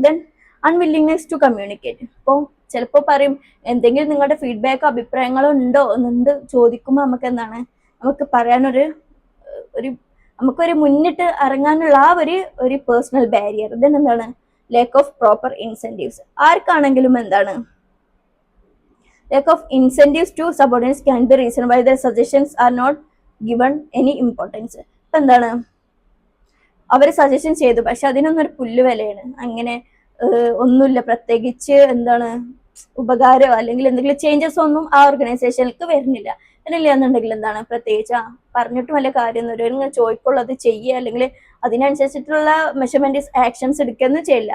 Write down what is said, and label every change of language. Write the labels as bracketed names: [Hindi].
[English] Then unwillingness to communicate. [Malayalam] ഇപ്പോൾ ചിലപ്പോൾ പറയും എന്തെങ്കിലും നിങ്ങളുടെ ഫീഡ്ബാക്ക് അഭിപ്രായങ്ങളോ ഉണ്ടോ എന്നുണ്ട് ചോദിക്കുമ്പോൾ നമുക്ക് എന്താണ് നമുക്ക് പറയാനൊരു നമുക്കൊരു മുന്നിട്ട് ഇറങ്ങാനുള്ള ആ ഒരു പേഴ്സണൽ ബാരിയർ. [English] then [Malayalam] എന്താണ് [English] Lack of proper incentives. [Malayalam] ആർക്കാണെങ്കിലും എന്താണ് [English] lack of incentives to subordinates can be reason why their suggestions are not given any importance. [Malayalam] ഇപ്പൊ എന്താണ് അവര് സജഷൻ ചെയ്തു, പക്ഷെ അതിനൊന്നും ഒരു പുല്ല് വിലയാണ്, അങ്ങനെ ഒന്നുമില്ല, പ്രത്യേകിച്ച് എന്താണ് ഉപകാരമോ അല്ലെങ്കിൽ എന്തെങ്കിലും ചേഞ്ചസ് ഒന്നും ആ ഓർഗനൈസേഷനിലേക്ക് വരുന്നില്ല. അങ്ങനെയില്ല എന്നുണ്ടെങ്കിൽ എന്താണ് പ്രത്യേകിച്ച് പറഞ്ഞിട്ട് വല്ല കാര്യം ഇങ്ങനെ ചോദിക്കുള്ളത് ചെയ്യുക, അല്ലെങ്കിൽ അതിനനുസരിച്ചിട്ടുള്ള മെഷർമെന്റ് ആക്ഷൻസ് എടുക്കുകയൊന്നും ചെയ്യില്ല.